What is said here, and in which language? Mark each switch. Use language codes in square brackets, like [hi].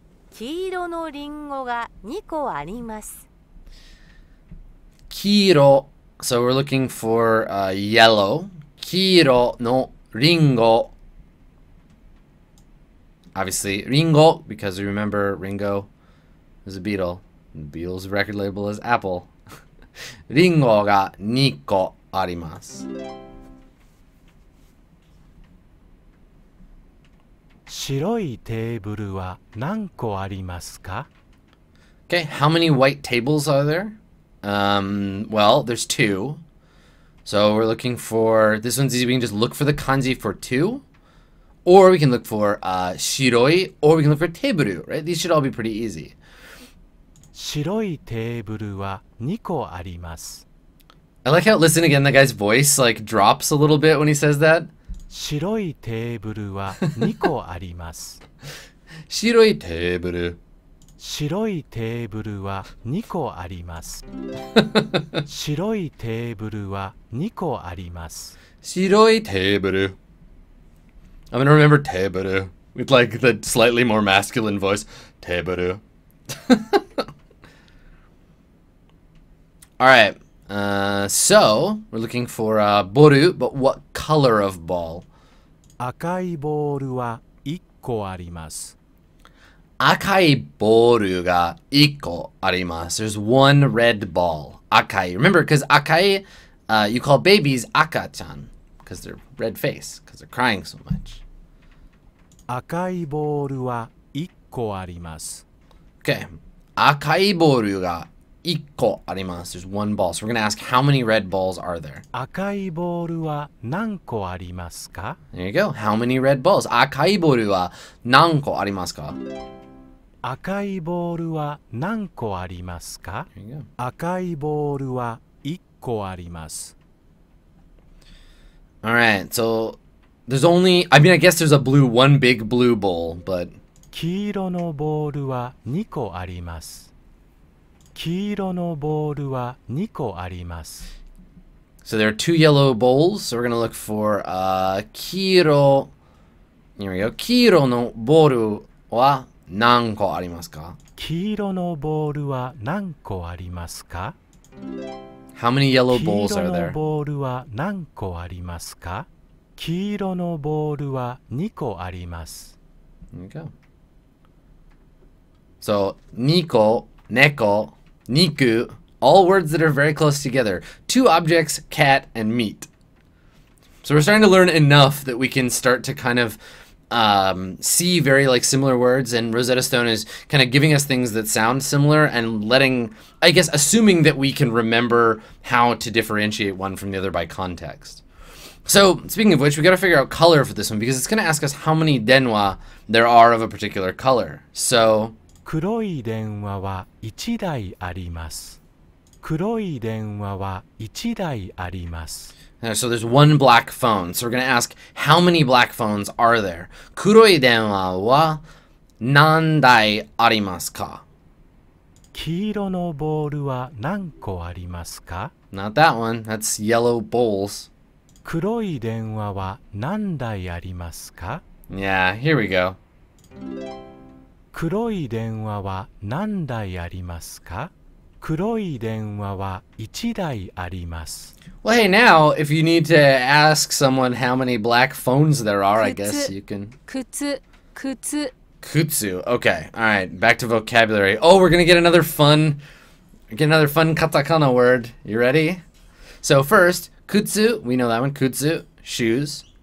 [ja] 黄色のリンゴが2個あります。 Kiro. [en] So we're looking for yellow. [ja] Kiro no ringo. [en] Obviously, Ringo, because we remember Ringo is a Beatle. The Beatles' record label is Apple. [ja] Ringo ga 2個あります。白いテーブルは何個ありますか？ [en] Okay, how many white tables are there? Well, there's 2. So we're looking for, this one's easy. We can just look for the kanji for 2. Or we can look for shiroi, or we can look for teburu, right? These should all be pretty easy. [ja] 白いテーブルは2個あります。 [en] I like how, listen again, the guy's voice like drops a little bit when he says that. [ja] 白いテーブルは2個あります。 Shiroi teburu. 白いテーブルは2個あります。白いテーブルは2個あります。 Shiroi teburu. [en] I'm gonna remember teburu with like the slightly more masculine voice. Teburu. Alright. So we're looking for boru, but what color of ball? [ja] 赤いボールは1個あります。 Akai boru ga 1個あります. [en] There's one red ball. Akai. Remember, because akai, you call babies aka-chan, because they're red face, because they're crying so much. [ja] 赤いボールは1個あります。 [en] Okay. [ja] Akai boru ga 1個あります. [en] There's one ball. So we're going to ask how many red balls are there? [ja] 赤いボールは何個ありますか？ [en] There you go. How many red balls? [ja] Akai boru wa nan ko arimasu ka? 赤いボールは何個ありますか？ [en] There you go. [ja] 赤いボールは1個あります。 [en] Alright, so there's only, I mean, I guess there's a blue, one big blue bowl, but [ja] 黄色のボールは2個あります。黄色のボールは2個あります。 [en] so there are 2 yellow bowls. So we're going to look for kiro. Here we go. [ja] Kiro no boru wa nan ko arimasu ka? 黄色のボールは何個ありますか？ [en] How many yellow [ja] 黄 [en] bowls [ja] 色 [en] are [ja] の [en] there? [ja] ボールは何個ありますか？黄色のボールは2個あります。 [en] There you go. So, niko, neko, niku, all words that are very close together. 2 objects, cat and meat. So we're starting to learn enough that we can start to kind of see very like similar words, and Rosetta Stone is kind of giving us things that sound similar and letting, I guess, assuming that we can remember how to differentiate one from the other by context. So, speaking of which, we got to figure out color for this one, because it's going to ask us how many denwa there are of a particular color. So, [ja] 黒い電話は1台あります。黒い電話は1台あります。 [en] so there's one black phone. So we're going to ask, how many black phones are there? [ja] Kuroi denwa wa nan dai arimasu ka? 黄色のボールは何個ありますか？ [en] Not that one. That's yellow bowls. [ja] 黒い電話は何台ありますか？ [en] Yeah, here we go. [ja] 黒い電話は何台ありますか？黒い電話は1台あります。 [en] Well, hey, now, if you need to ask someone how many black phones there are, I guess you can... [ja] 靴、靴。 [en] Kutsu. Okay. All right. Back to vocabulary. Oh, we're going to get another fun katakana word. You ready? So first, kutsu. We know that one. Kutsu. Shoes.